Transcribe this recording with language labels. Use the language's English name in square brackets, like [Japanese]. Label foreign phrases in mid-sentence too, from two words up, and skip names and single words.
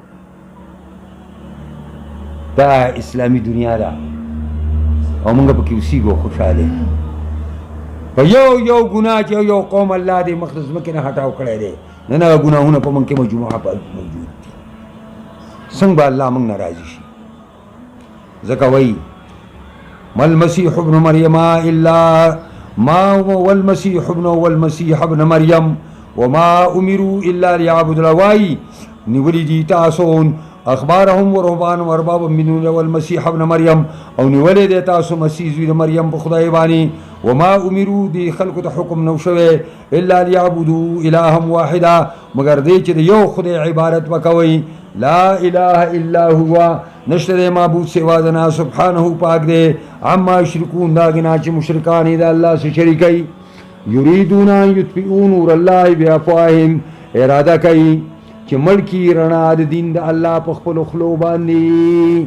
[Pashto] دا اسلامي دنیا ده او موږ پکې اوسېږو خوشحاله. په یو ګناه چې یو قوم الله دې مخ د ځمکې نه هټاو کړی دی، نن هغه ګناهونه په موږ کې مجموعه موجود دي. څنګه به الله موږ نه راضي شي؟ ځکه وایي [Arabic] ما المسیح ابن مریم الا ما والمسیح ابن مریم وما امروا الا ليعبدوا الله. [Pashto] وایي نیولي دي تاسو [Arabic] اخبارهم ورهبانهم اربابا من دون الله والمسیح ابن مریم، [Pashto] او نیولې دی تاسو مسیح زوی د مریم په خدای باندې. [Arabic] وما امروا، [Pashto] دی خلکو ته حکم نو شوی [Arabic] الا ليعبدوا الها واحدا، [Pashto] مگر دی چې د یو خدای عبادت وکوي. [Arabic] لا اله الا هو، [Pashto] نشته دی معبود سوا د نه، سبحانه پاک دی. [Arabic] عما یشرکون، [Pashto] دا ګناه چې مشرکان یې د الله سره شریکوي. [Arabic] یریدون ان یطفئوا نور الله بافواههم، [Pashto] اراده کوي چې مړ کړي رڼا د دین د الله په خپلو خولو باندې.